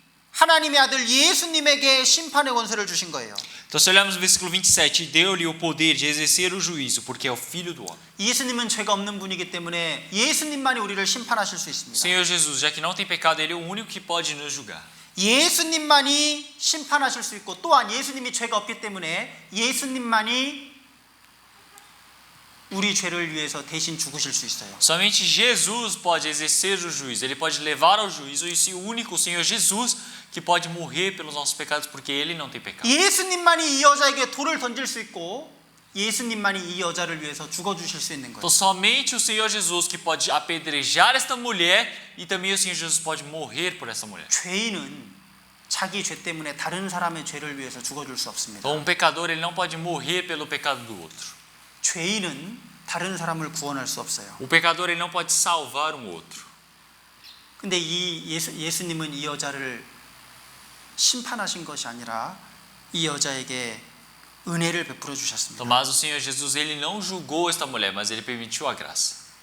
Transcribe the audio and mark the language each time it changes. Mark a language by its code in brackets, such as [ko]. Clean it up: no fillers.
[ko] 하나님의 아들 예수님에게 심판의 권세를 주신 거예요. [pt] Então, se olharmos o versículo 27, deu-lhe o poder de exercer o juízo, porque é o Filho do homem. [ko] 예수님은 죄가 없는 분이기 때문에 예수님만이 우리를 심판하실 수 [pt] O [ko] 있습니다. [pt] Senhor Jesus, já que não tem pecado, ele é o único que pode nos julgar. [ko] 예수님만이 심판하실 수 있고 또한 예수님이 죄가 없기 때문에 예수님만이 우리 죄를 위해서 대신 죽으실 수 있어요. [pt] Somente Jesus pode exercer o juízo, ele pode levar ao juízo, e esse único, o Senhor Jesus, que pode morrer pelos nossos pecados, porque ele não tem pecado. [ko] 예수님만이 이 여자에게 돌을 던질 수 있고 예수님만이 이 여자를 위해서 죽어주실 수 있는 거예요. [pt] Então somente o Senhor Jesus que pode apedrejar esta mulher, e também o Senhor Jesus pode morrer por essa mulher. [ko] 죄인은 자기 죄 때문에 다른 사람의 죄를 위해서 죽어줄 수 없습니다. [pt] Então um pecador ele não pode morrer pelo pecado do outro. [ko] 죄인은 다른 사람을 구원할 수 없어요. [pt] O pecador ele não pode salvar um outro. [ko] 근데 이 예수님은 이 여자를 심판하신 것이 아니라 이 여자에게 은혜를 베풀어 주셨습니다. [pt] Mas o Senhor Jesus ele não julgou esta mulher, mas ele permitiu a graça.